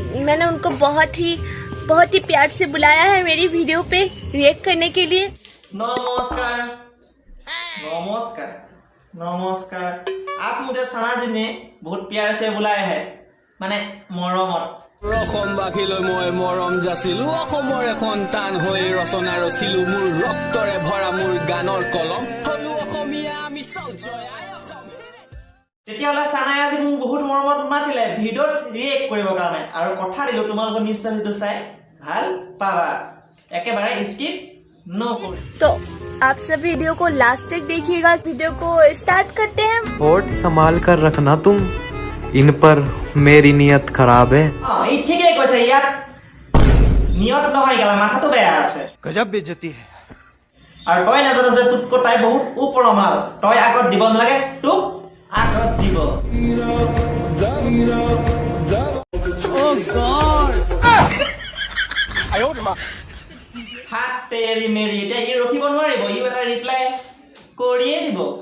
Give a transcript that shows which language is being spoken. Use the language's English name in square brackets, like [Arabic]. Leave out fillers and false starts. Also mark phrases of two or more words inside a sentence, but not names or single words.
[Hindi] मैंने उनको बहुत ही प्यार से बुलाया है मेरी वीडियो पे रिएक्ट करने के लिए। नमस्कार नमस्कार नमस्कार। आज मुझे सना जी ने बहुत प्यार से बुलाया है, [Assamese] মানে মৰমত। অসমবাসীলৈ মই মৰম যাচিলো, অসমৰে সন্তান হৈ ৰচনা ৰচিলো, মোৰ ৰক্তৰে ভৰা মোৰ গানৰ কলম হলো অসমীয়া আমি জয় আই অসম। তেতিয়াহ'লে চানাই আজি মোক বহুত মৰমত মাতিলে ভিডিঅ'ত ৰিয়েক্ট কৰিবৰ কাৰণে, আৰু কথা দিলোঁ তোমালোকৰ নিশ্চয় ভিডিঅ' চাই ভাল পাবা, একেবাৰে স্কিপ নকৰি। [Hindi] तो आप सब वीडियो को लास्ट तक देखिएगा। वीडियो को स्टार्ट करते हैं। होठ संभाल कर रखना तुम, इन पर मेरी नियत खराब है। [Assamese] এই ঠিকই কৈছে, ইয়াত নিয়ত নহয় গেলা, মাথাটো বেয়া আছে। [Hindi] गजब बेइज्जती है। [Assamese] আৰু তই নাজানো যে তোতকৈ তাই বহুত ওপৰৰ মাল, তই আগত দিব নালাগে, তোক আগত দিব। [Hindi] हात तेरी मेरी, [Assamese] এতিয়া ই ৰখিব নোৱাৰিব, ই এটা ৰিপ্লাই কৰিয়ে দিব।